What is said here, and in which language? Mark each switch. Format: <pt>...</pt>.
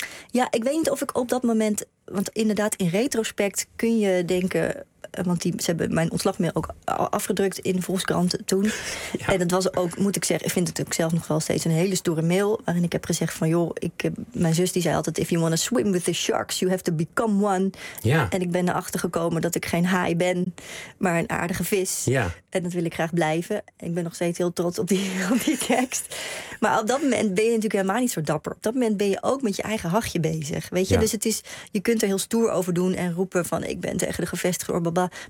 <nl>Ja, ik weet niet of ik op dat moment... Want inderdaad, in retrospect kun je denken... Want ze hebben mijn ontslagmail ook afgedrukt in de Volkskrant toen. Ja. En dat was ook, moet ik zeggen, ik vind het ook zelf nog wel steeds een hele stoere mail. Waarin ik heb gezegd van, joh, mijn zus die zei altijd...</nl> <en>If you want to swim with the sharks, you have to become one.</en> <nl>Ja. En ik ben erachter gekomen dat ik geen haai ben, maar een aardige vis. Ja. En dat wil ik graag blijven. Ik ben nog steeds heel trots op die tekst. Maar op dat moment ben je natuurlijk helemaal niet zo dapper. Op dat moment ben je ook met je eigen hachje bezig. Weet je? Ja. Dus het is, je kunt er heel stoer over doen en roepen van... ik ben tegen de gevestigde orde, blablabla.</nl>